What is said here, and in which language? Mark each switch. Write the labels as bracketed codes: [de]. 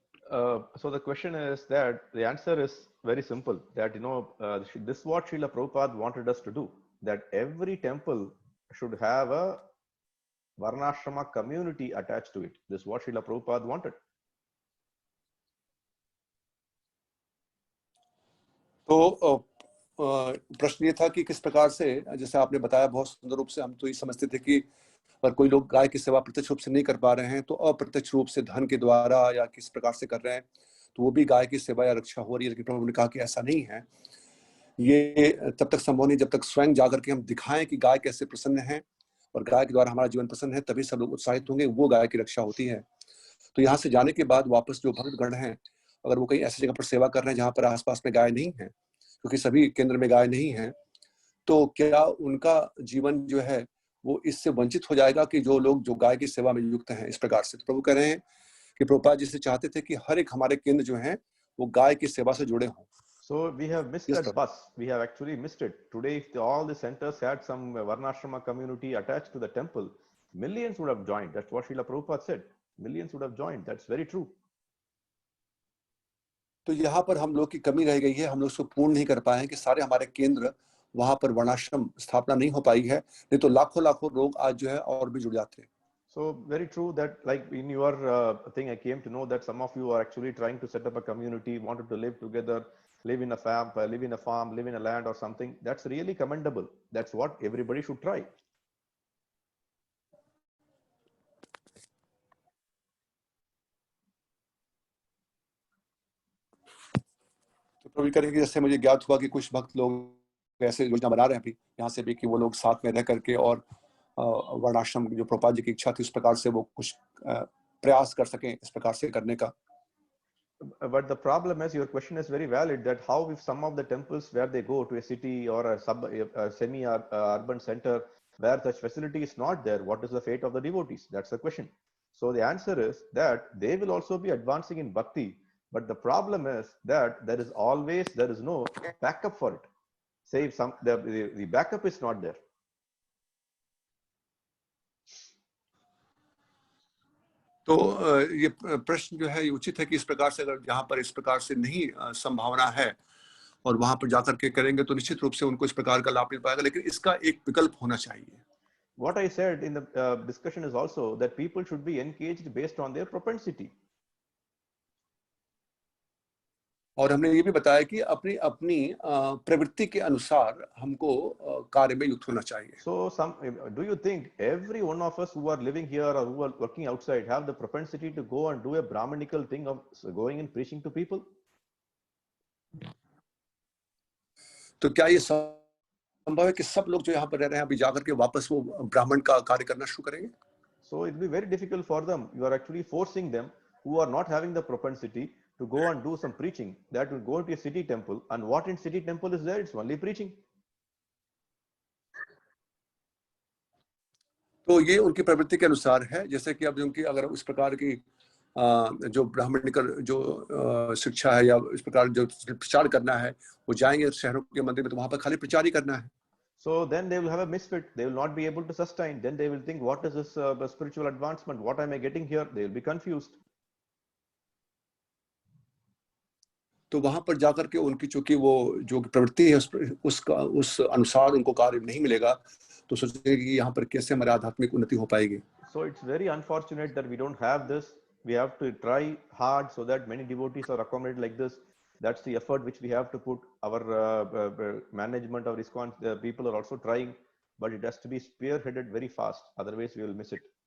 [en] So the question is that the answer is very simple, that, this is what Srila Prabhupada wanted us to do, that every temple should have a Varnashrama community attached to it. This is what Srila Prabhupada wanted. [hi] तो प्रश्न ये था कि किस प्रकार से, जैसे आपने बताया बहुत सुंदर रूप से, हम तो ये समझते थे कि अगर कोई लोग गाय की सेवा प्रत्यक्ष रूप से नहीं कर पा रहे हैं तो अप्रत्यक्ष रूप से धन के द्वारा या किस प्रकार से कर रहे हैं तो वो भी गाय की सेवा या रक्षा हो रही है। लेकिन प्रभु ने कहा कि ऐसा नहीं है, ये तब तक संभव नहीं जब तक स्वयं जाकर के हम दिखाएं कि गाय कैसे प्रसन्न है और गाय के द्वारा हमारा जीवन प्रसन्न है, तभी सब लोग उत्साहित होंगे, वो गाय की रक्षा होती है। तो यहाँ से जाने के बाद वापस जो भक्तगण हैं, अगर वो कहीं ऐसी जगह पर सेवा कर रहे हैं जहाँ पर आसपास में गाय नहीं है, क्योंकि सभी केंद्र में गाय नहीं है, तो क्या उनका जीवन जो है वो इससे वंचित हो जाएगा कि जो लोग जो गाय की सेवा में युक्त हैं? इस प्रकार से तो प्रभु कह रहे हैं कि प्रभुपाद जी से चाहते थे कि हर एक हमारे केंद्र जो हैं वो गाय की सेवा से जुड़े हों। [en] So we have missed that bus. We have actually missed it. Today, if all the centers had some Varnashrama community attached to the temple, millions would have joined. That's what Srila Prabhupada said. Millions would have joined. That's very true. [hi] तो यहाँ पर हम लोग की कमी रह गई है, हम लोग उसको पूर्ण नहीं कर पाए हैं कि सारे हमारे केंद्र वहां पर वर्णाश्रम स्थापना नहीं हो पाई है, नहीं तो लाखों लाखों लोग आज जो है और भी जुड़ जाते हैं। [en] So very true that, like in your thing, I came to know that some of you are actually trying to set up a community, wanted to live together, live in a farm, live in a land or something. That's really commendable. That's what everybody should try. [hi] तो प्रभु करेंगे, जैसे मुझे ज्ञात हुआ कि कुछ भक्त लोग ऐसे योजना बना रहे हैं अभी यहाँ से भी कि वो लोग साथ में रह करके और वर्णाश्रम जो प्रभुपाद जी की इच्छा थी उस प्रकार से वो कुछ प्रयास कर सकें इस प्रकार से करने का। [en] But the problem is, your question is very valid, that how if some of the temples where they go to a city or a semi-urban center where such facility is not there, what is the fate of the devotees? That's the question. So the answer is that they will also be advancing in bhakti, but the problem is that there is no backup for it. Say if the backup is not there. [hi] तो ये प्रश्न जो है ये उचित है कि इस प्रकार से अगर यहाँ पर इस प्रकार से नहीं संभावना है और वहां पर जाकर के करेंगे तो निश्चित रूप से उनको इस प्रकार का लाभ मिल पाएगा, लेकिन इसका एक विकल्प होना चाहिए। [en] What I said in the discussion is also that people should be engaged based on their propensity. [hi] और हमने ये भी बताया कि अपनी अपनी प्रवृत्ति के अनुसार हमको कार्य में युक्त होना चाहिए। [en] So do you think every one of us who are living here or who are working outside have the propensity to go and do a Brahmanical thing of going and preaching to people? [hi] तो क्या ये संभव है कि सब लोग जो यहाँ पर रह रहे हैं अभी जाकर के वापस वो ब्राह्मण का कार्य करना शुरू करेंगे? [en] So it will be very difficult for them. You are actually forcing them who are not having the propensity to go and do some preaching, that will go to a city temple, and what in city temple is there? It's only preaching. [hi] तो ये उनकी प्रवृत्ति के अनुसार है, जैसे कि अब उनकी अगर उस प्रकार की जो ब्राह्मणिकल जो शिक्षा है या इस प्रकार जो प्रचार करना है, वो जाएंगे शहरों के मंदिर में तो वहां पर खाली प्रचार ही करना है। [en] So then they will have a misfit. They will not be able to sustain. Then they will think, what is this spiritual advancement? What am I getting here? They will be confused. [hi] तो वहां पर जाकर के उनकी चूंकि वो जो प्रवृत्ति है उस अनुसार उनको कार्य नहीं मिलेगा, तो सोचेंगे कि यहाँ पर कैसे हमारी आध्यात्मिक उन्नति हो पाएगी। [en] So it's very unfortunate that we don't have this. We have to try hard so that many devotees are accommodated like this. That's the effort which we have to put. Our management, our ISKCON people are also trying, but it has to be spearheaded very fast. Otherwise, we will miss it.